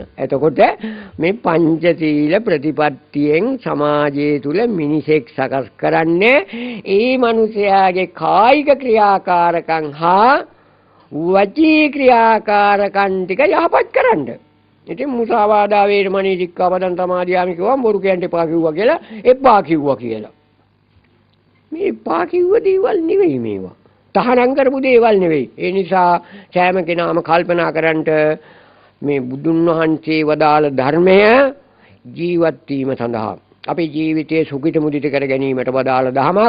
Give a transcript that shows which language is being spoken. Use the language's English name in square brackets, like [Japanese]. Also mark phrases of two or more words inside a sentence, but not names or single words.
[Sinhala] එතකොට මේ පංචශීල ප්‍රතිපත්තියෙන් සමාජය තුල මිනිසෙක් සකස් කරන්නේ ඒ මිනිසයාගේ කායික ක්‍රියාකාරකම් හා වචී ක්‍රියාකාරකම් ටික යහපත් කරන්න. ඉතින් [Pali] මුසාවාදා වේරමණී සික්ඛාපදං සමාදියාමි [Sinhala] කිව්වම බොරු කියන්න එපා කිව්වා කියලා එපා කිව්වා කියලා. මේ එපා කිව්ව දේවල් නෙවෙයි මේවා. තහනම් කරපු දේවල් නෙවෙයි. ඒ නිසා සෑම කෙනාම කල්පනා කරන්ට මේ බුදුන් වහන්සේ වදාළ ධර්මය ජීවත් වීම සඳහා අපේ ජීවිතයේ සුඛිත මුදිත කර ගැනීමට වදාළ ධමයක්.